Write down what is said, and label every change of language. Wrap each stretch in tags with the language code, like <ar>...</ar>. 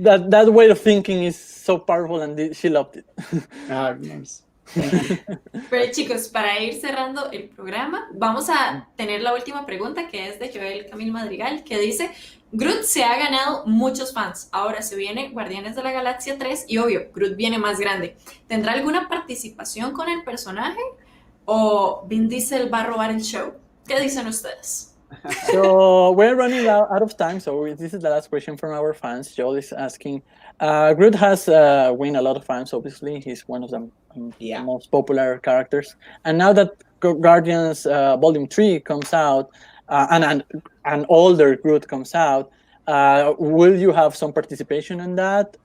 <en>that way of thinking is so powerful and she loved it. Nice. Thank you.</en> <es>pero chicos, para ir cerrando el programa, vamos a tener la última pregunta, que es de Joel Camil Madrigal, que dice: Groot se ha ganado muchos fans, ahora se viene Guardianes de la Galaxia 3 y obvio, Groot viene más grande. ¿Tendrá alguna participación con el personaje o Vin Diesel va a robar el show? ¿Qué dicen ustedes?</es> <en>So we're running out of time, so this is the last question from our fans. Joel is asking, Groot has won a lot of fans, obviously. He's one of the most popular characters. And now that Guardians Volume 3 comes out, and an older Groot comes out, will you have some participation in that?</en>